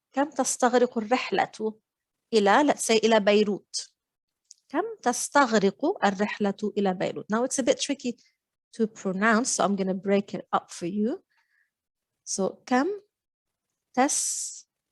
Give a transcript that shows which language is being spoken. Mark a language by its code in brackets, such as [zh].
[ar] كم تستغرق الرحلة إلى, [en] let's say, [ar] إلى بيروت. كم تستغرق الرحلة إلى بيروت. [en] Now it's a bit tricky to pronounce, so I'm going to break it up for you. So [ar] كم تستغرق.